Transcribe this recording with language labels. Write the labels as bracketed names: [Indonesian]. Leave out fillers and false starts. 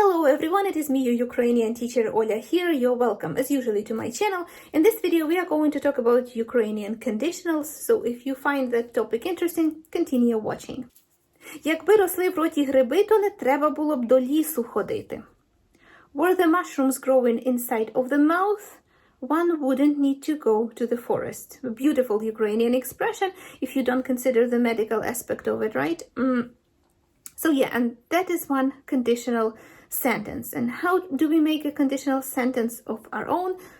[English] everyone, it is me, your Ukrainian teacher Oля here. You're welcome as usually to my channel. In this video we are going to talk about Ukrainian conditionals, so if you find that topic interesting, continue watching. [Ukrainian] Якби росли в роті гриби, то не треба було б до лісу ходити. [English] Were the mushrooms growing inside of the mouth, one wouldn't need to go to the forest. A beautiful Ukrainian expression if you don't consider the medical aspect of it, right? So yeah, and that is one conditional sentence. And how do we make a conditional sentence of our own?